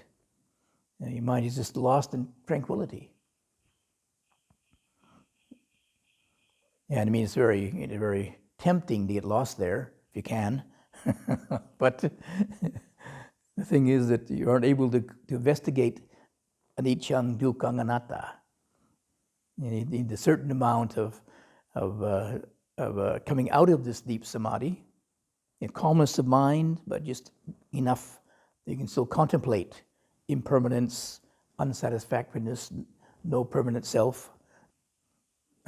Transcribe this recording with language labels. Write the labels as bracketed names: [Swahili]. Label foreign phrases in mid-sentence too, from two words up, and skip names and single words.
[English] Your mind is just lost in tranquility. Yeah, I mean, it's very tempting to get lost there if you can, but the thing is that you aren't able to investigate [Pali] anicca, dukkha, anatta. [English] You need a certain amount of coming out of this deep samadhi, calmness of mind, but just enough that you can still contemplate impermanence, unsatisfactoriness, no permanent self.